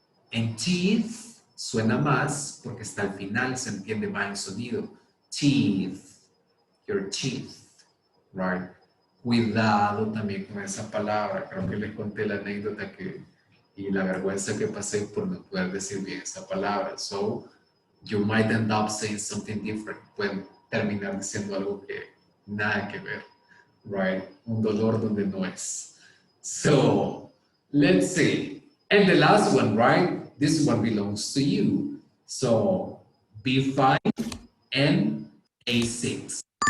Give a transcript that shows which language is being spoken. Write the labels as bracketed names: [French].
[Spanish] En teeth suena más porque está al final, se entiende más el sonido. [English] Teeth, your teeth, right? [Spanish] Cuidado también con esa palabra. Creo que les conté la anécdota y la vergüenza que pasé por no poder decir bien esa palabra. [English] So, you might end up saying something different. [Spanish] Pueden terminar diciendo algo que nada que ver, right? Un dolor donde no es. [English] So, let's see. And the last one, right? This one belongs to you. So, B5 and A6.